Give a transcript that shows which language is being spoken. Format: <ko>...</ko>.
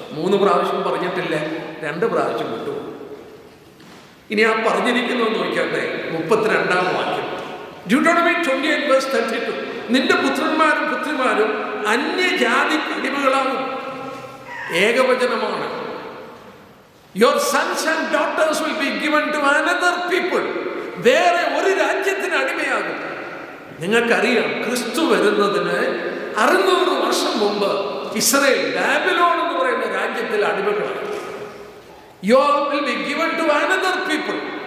<ml>3 പ്രാവശ്യം പറഞ്ഞിട്ടില്ല, 2 പ്രാവശ്യം വിട്ടുപോകും. ഇനി ആ പറഞ്ഞിരിക്കുന്നത് നോക്കട്ടെ, 32-ാം വാക്യം, ഡ്യൂട്ടോണമി 28:32. നിന്റെ പുത്രന്മാരും പുത്രിമാരും അന്യജാതി അടിമകളാകും. ഏകവചനമാണ്.</ml> <en>Your sons and daughters will be given to another people.</en> <ml>വേറെ ഒരു രാജ്യത്തിന് അടിമയാകും. നിങ്ങൾക്കറിയാം, ക്രിസ്തു വരുന്നതിന് 600 വർഷം മുമ്പ് ഇസ്രായേൽ ബാബിലോൺ എന്ന് പറയുന്ന രാജ്യത്തിൽ അടിമകളാണ്.</ml> <en>You will be given to another people.</en>